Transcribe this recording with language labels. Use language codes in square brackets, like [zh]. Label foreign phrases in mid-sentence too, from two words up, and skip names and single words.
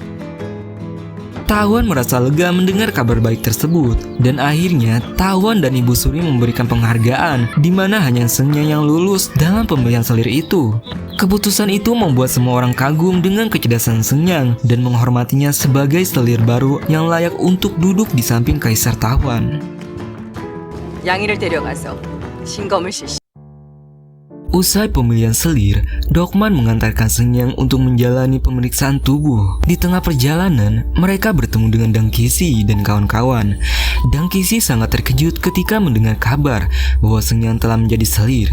[id] Tawan merasa lega mendengar kabar baik tersebut, dan akhirnya Tawan dan Ibu Suri memberikan penghargaan, di mana hanya Senyang yang lulus dalam pembelian selir itu. Keputusan itu membuat semua orang kagum dengan kecerdasan Senyang dan menghormatinya sebagai selir baru yang layak untuk duduk di samping Kaisar Tawan. [ko] 양이를 데려가서 신검을 실시. [id] Usai pemilihan selir, Dokman mengantarkan Senyang untuk menjalani pemeriksaan tubuh. Di tengah perjalanan, mereka bertemu dengan Dang Kisi dan kawan-kawan. Dang Kisi sangat terkejut ketika mendengar kabar bahwa Senyang telah menjadi selir.